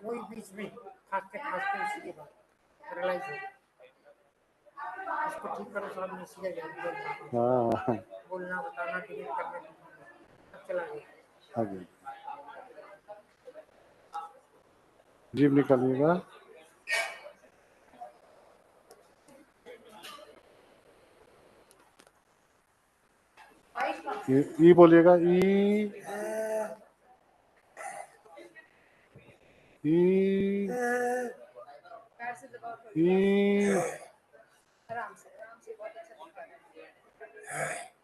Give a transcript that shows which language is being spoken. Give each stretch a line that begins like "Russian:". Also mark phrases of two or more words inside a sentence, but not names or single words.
Hindi: वही बीच में खांसते खांसते इसी के बाद पैरालाइज हो गया। इसको ठीक करो साहब, मैं सीधा जाऊंगा। हाँ बोलना बताना डिलीट करना सब चला गया। आगे जीभ निकालिएगा। ई बोलिएगा, ई ई पैर से दबाओ ई आराम से बहुत अच्छा दिखा रहा है।